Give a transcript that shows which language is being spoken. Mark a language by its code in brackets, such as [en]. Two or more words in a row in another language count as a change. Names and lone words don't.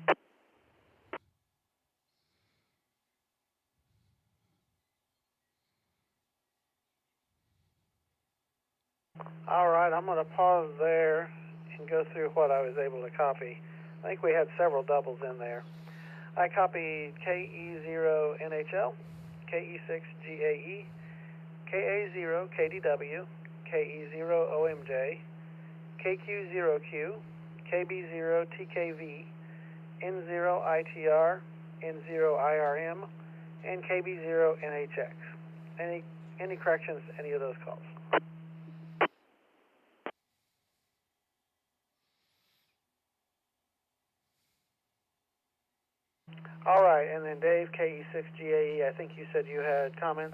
[en] All right, I'm going to pause there and go through what I was able to copy. I think we had several doubles in there. I copied KE0NHL, KE6GAE, KA0KDW, KE0OMJ, KQ0Q, KB0TKV, N0ITR, N0IRM, and KB0NHX. Any corrections to any of those calls? All right, and then Dave, KE6GAE, I think you said you had comments.